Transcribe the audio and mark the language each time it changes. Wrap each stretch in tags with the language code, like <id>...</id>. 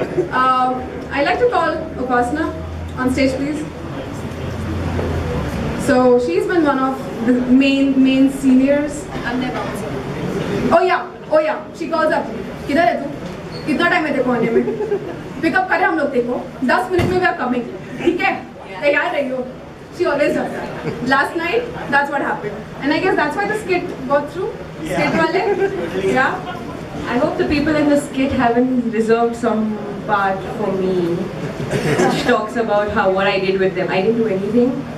<en>I'd like to call Upasana on stage, please. So she's been one of the main seniors. Oh yeah, she calls up.</en> <hi>किधर है तू? कितना time है तेरे को आने में? Pick-up करें हम लोग तेरे को.</hi> <en>10</en> <hi>मिनट में</hi> <en>we are coming.</en> <hi>ठीक है? तैयार रहियो.</hi> <en>She always does that. Last night, that's what happened. And I guess that's why the skit got through. Skit wale. Yeah. I hope the people in the skit haven't reserved some part for me, which talks about what I did with them. I didn't do anything.</en>